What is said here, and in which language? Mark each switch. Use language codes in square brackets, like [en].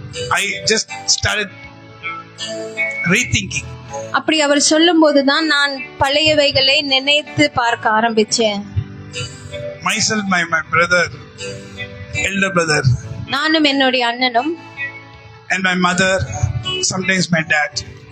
[en] I just started rethinking. [ta] அப்படி அவர் சொல்லும் போதுதான் நான் பழையவைகளை நினைத்து பார்க்க ஆரம்பிச்சேன். [en] Myself, my brother, elder brother, [ta] நானும் என்னுடைய அண்ணனும், [en] and my mother, sometimes my dad,